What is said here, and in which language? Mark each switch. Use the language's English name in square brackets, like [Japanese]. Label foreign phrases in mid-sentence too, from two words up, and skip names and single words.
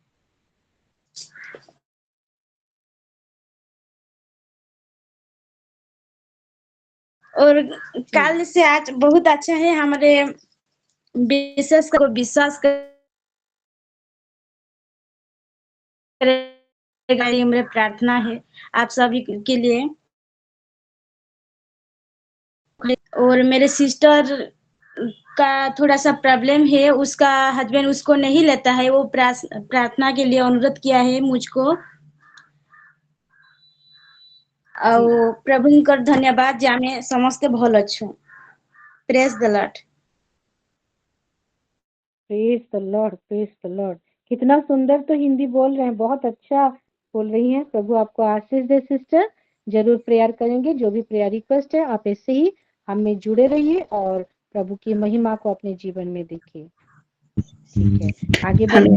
[Hindi] और कल से आज बहुत अच्छा है, हमारे विश्वास को विश्वास करेगा, ये मेरी प्रार्थना है आप सभी के लिए। और मेरे सिस्टर का थोड़ा सा प्रॉब्लम है, उसका हस्बैंड उसको नहीं लेता है, वो प्रार्थना के लिए अनुरोध किया है मुझको। [Odia] ଆଉ ପ୍ରଭୁଙ୍କର ଧନ୍ୟବାଦ ଯେ ଆମେ ସମସ୍ତ ଭଲ ଅଛୁ। [English] Praise the Lord. Praise the Lord [Hindi] कितना सुंदर तो हिंदी बोल रहे हैं बहुत अच्छा बोल रही हैं प्रभु आपको आशीष दे सिस्टर जरूर प्रेयर करेंगे। जो भी [English] prayer request [Hindi] है आप ऐसे ही हमें जुड़े रहिए और प्रभु की महिमा को अपने जीवन में देखिए। ठीक है, आगे बढ़ते